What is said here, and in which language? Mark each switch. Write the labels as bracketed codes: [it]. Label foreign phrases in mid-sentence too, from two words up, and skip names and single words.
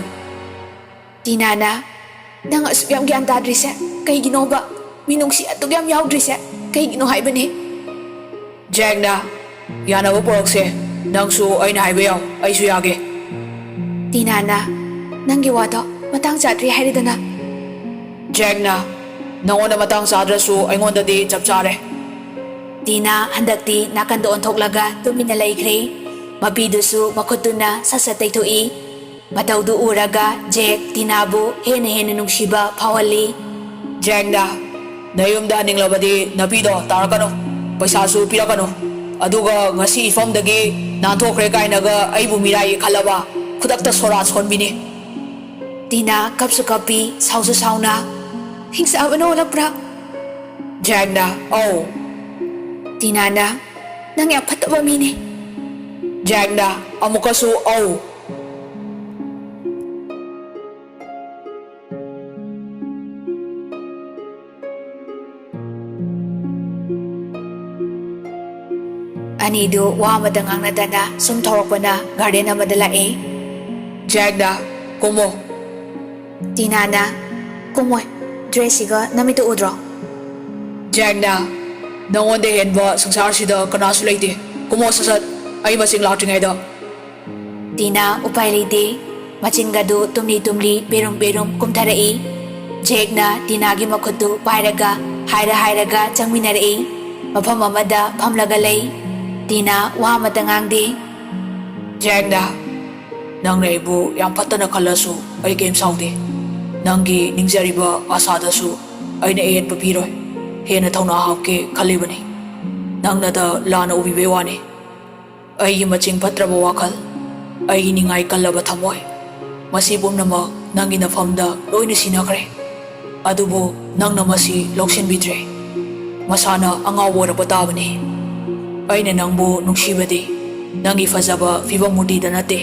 [mni] Tina na nang asbyam gyan tadrise kai ginoba minungsi atugyam yaudrise kai gino haibani Jack na yana bo porokse nang su ai na haibe yaw ai su yage Tina na nangi wado matang chadri hairidana Jack na nangona matang sadrasu aingonda di chap chare Tina handakti nakanda onthoklaga tumina laikre mapidusu makhutuna sasatai thoi mataudu uraga Jack Tinabu hena nungsiba phawali Jack na nayumda ninglabadi napido tarakano paisa su pirakano aduga ngasi ifamdagi nanthokre kainaga aibu mirai khalaba khudakta sora sonbini Tina kapsu kapi sausu sauna hingsa abano lapra Jack na oh Tina na nang yang phataba mini Jack na amukasu oh Anidu wa madangang nadana sumthorokpana garden amada lae Jack na kumo Tina na kumoy dressiga namitu udro Jack na nangwanda henba sangsar sida kanasu leite kumo sasat ai masing lautringai da Tina upai leite machingadu tumli berum kumtharai Jack na Tina gi makhutu pairaga hairaga changminarai mafam amada phamlaga lei Tina wa matangangdi Jack na nang na ibu yang patana khalasu ai game saudi nangi ningjariba asadasu ai na eight papiroi hena thona hawke khalibani nang na da lana ubi bewani ai gi maching patraba wakhal ai gi ningai kallaba thamoi masi bumnama nangi na famda loina sinakre adubu nang na masi loksin bidre masana angawo ra patabani aina nangbu nungsibadi nangi fazaba fibamudi da nate